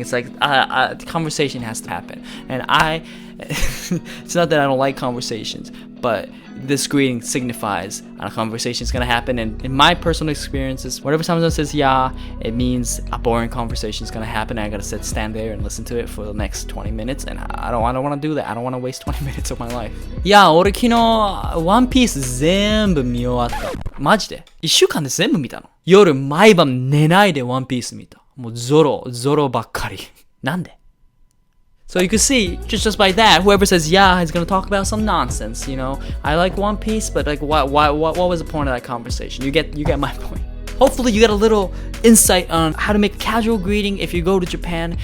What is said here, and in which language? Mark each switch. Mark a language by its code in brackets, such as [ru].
[en] It's like the conversation has to happen. And it's not that I don't like conversations, but this greeting signifies a conversation is going to happen. And in my personal experiences, whenever someone says it means a boring conversation is going to happen, and I got to stand there and listen to it for the next 20 minutes, and I don't want to do that. I don't want to waste 20 minutes of my life. [ja] 俺昨日ワンピース全部見終わった。マジで1週間で全部見たの。夜毎晩寝ないでワンピース見た。もうゾロばっかり。なんで？ [en] So you can see, just by that, whoever says is gonna talk about some nonsense, you know? I like One Piece, but like, what was the point of that conversation? You get my point. Hopefully you get a little insight on how to make a casual greeting if you go to Japan.